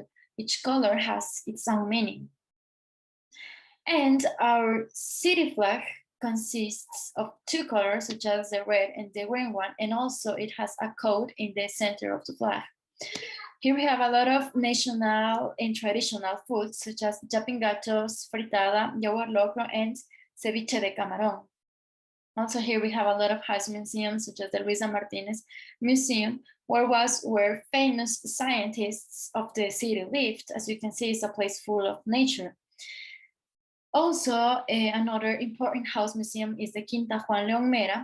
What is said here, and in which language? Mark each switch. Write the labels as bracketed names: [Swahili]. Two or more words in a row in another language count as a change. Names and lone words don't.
[English] Each color has its own meaning. And our city flag consists of 2 colors, such as the red and the green one, and also it has a coat in the center of the flag. Here we have a lot of national and traditional foods, such as japingatos, fritada, yaguar locro, [Spanish] and ceviche de camarón. [English] Also here we have a lot of house museums, such as the Luisa Martinez Museum, where famous scientists of the city lived. As you can see, it's a place full of nature. Also, another important house museum is the Quinta Juan León Mera.